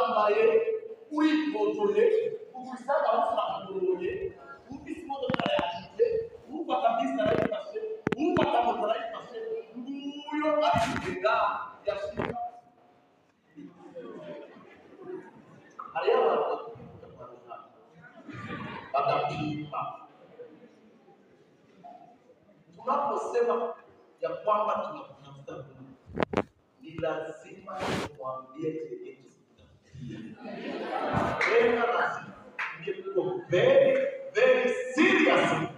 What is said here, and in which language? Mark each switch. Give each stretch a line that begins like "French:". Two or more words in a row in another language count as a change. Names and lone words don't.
Rundi: uricaye uripotoye ubisanga usanga ufise imodoka yahiye ufata bisi arayifashe ufata moto arayifashe nguyo arigenda yashika hariyo abantu bagapima.
Swahili: Tunaposema ya kwamba tunatafuta Mungu, ni lazima tumwambie chenye tena lazima ndio
English: very serious.